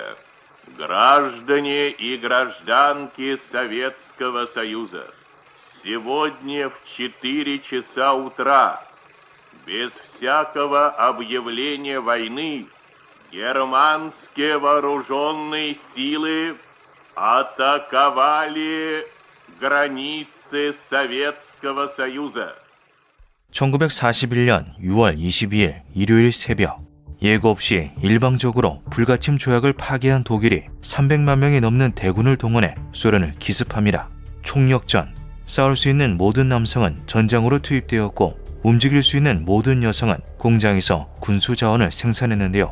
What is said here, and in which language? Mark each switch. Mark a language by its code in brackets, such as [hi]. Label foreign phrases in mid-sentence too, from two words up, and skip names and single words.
[ru] Граждане и гражданки Советского Союза, сегодня в 4 часа утра, без всякого объявления войны, германские вооруженные силы атаковали границы Советского Союза. [ko] 1941년 6월 22일 일요일 새벽 예고 없이 일방적으로 불가침 조약을 파기한 독일이 300만 명이 넘는 대군을 동원해 소련을 기습합니다. 총력전, 싸울 수 있는 모든 남성은 전장으로 투입되었고 움직일 수 있는 모든 여성은 공장에서 군수 자원을 생산했는데요.